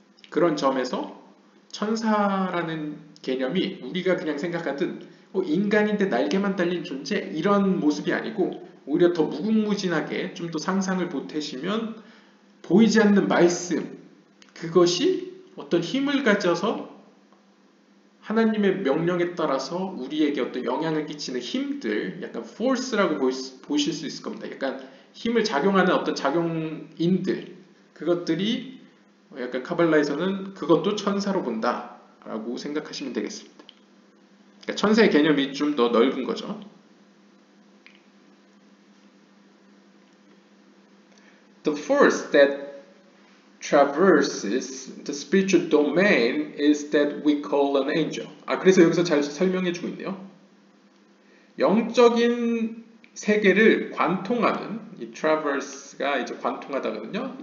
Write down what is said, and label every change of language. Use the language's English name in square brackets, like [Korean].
[Korean] 그런 점에서 천사라는 개념이 우리가 그냥 생각하던 인간인데 날개만 달린 존재 이런 모습이 아니고 오히려 더 무궁무진하게 좀 더 상상을 보태시면 보이지 않는 말씀, 그것이 어떤 힘을 가져서 하나님의 명령에 따라서 우리에게 어떤 영향을 끼치는 힘들, 약간 force라고 보실 수 있을 겁니다. 약간 힘을 작용하는 어떤 작용인들, 그것들이 약간 카발라에서는 그것도 천사로 본다라고 생각하시면 되겠습니다. 그러니까 천사의 개념이 좀 더 넓은 거죠. [English] The force that traverses the spiritual domain is that we call an angel. [Korean] 그래서 여기서 잘 설명해 주고 있네요. 영적인 세계를 관통하는, 이 traverse가 이제 관통하다거든요.